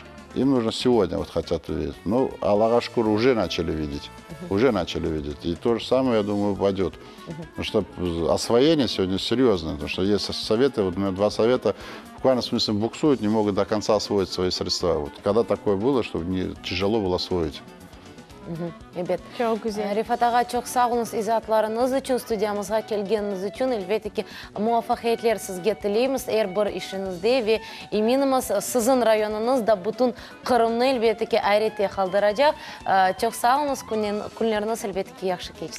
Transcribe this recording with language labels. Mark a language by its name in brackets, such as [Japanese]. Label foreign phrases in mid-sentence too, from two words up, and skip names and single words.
[Russian] Им нужно сегодня, вот хотят увидеть. Ну, [Crimean Tatar] Аллаха шкур [Russian] уже начали видеть. Уже начали видеть. И то же самое, я думаю, упадет. Потому что освоение сегодня серьезное. Потому что есть советы, вот у меня 2 совета, буквально в смысле буксуют, не могут до конца освоить свои средства. Вот когда такое было, чтобы не тяжело было освоить. [Crimean Tatar] Çok güzel. Rifat ağa, çok sağ olunuz izahatlarınız için, studiyamızga kelgeniniz için. Elbette ki muvaffakiyetler sizge tileymiz her bir işinizde ve eminimiz sizin rayonunuzda bütün Kırım'ını elbette ki ayrıca kaldıracak. Çok sağ olunuz, günleriniz elbette ki yaxşı geçsin.